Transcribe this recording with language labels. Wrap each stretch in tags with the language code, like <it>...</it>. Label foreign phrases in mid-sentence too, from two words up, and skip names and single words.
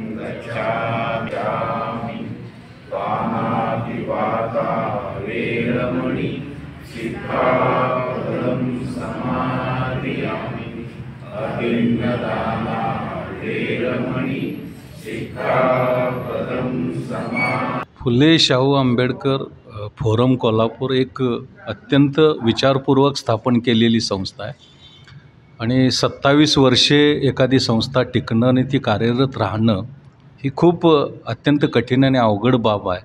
<pi>गच्छामि पाणातिपाता वेरमणि सिक्खापदं समादयामि पिंडदाना वेरमणि सिक्खापदं समादिशामि।</pi> <mr>फुले शाहू आंबेडकर फोरम कोल्हापूर एक अत्यंत विचारपूर्वक स्थापन केलेली संस्था आहे आणि 27 वर्षे एखादी संस्था टिकणं आणि ती कार्यरत राहणं ही खूप अत्यंत कठीण आणि अवघड बाब आहे.</mr>